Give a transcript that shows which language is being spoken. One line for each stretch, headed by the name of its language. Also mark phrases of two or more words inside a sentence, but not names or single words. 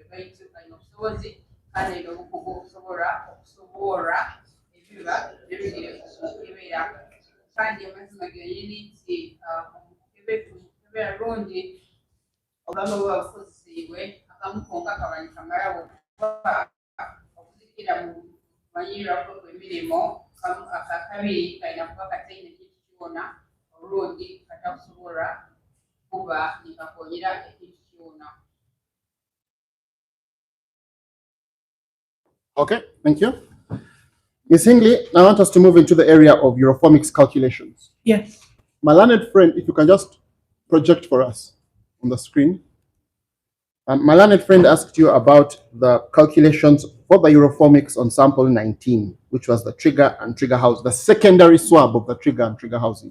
Nyoro: baitu alina obusobozi kandi alina obukugu okusobola ebiba birugire okukebera kandi amazima genyini nti okukebera lundi obulamu buba bukozesebwe akamu konka kaba nikamalawo okuzikira mu kumanyirwako kw'emirimu akakabiri kalina kuba kataine kintu kyona olundi katakusobola kuba nikakonyera ekintu kyona.
English: Okay, thank you. Ms. Hingley, I want us to move into the area of Euroformics calculations. Yes. My learned friend, if you can just project for us on the screen. My learned friend asked you about the calculations for the Euroformics on sample 19, which was the trigger and trigger house, the secondary swab of the trigger and trigger housing.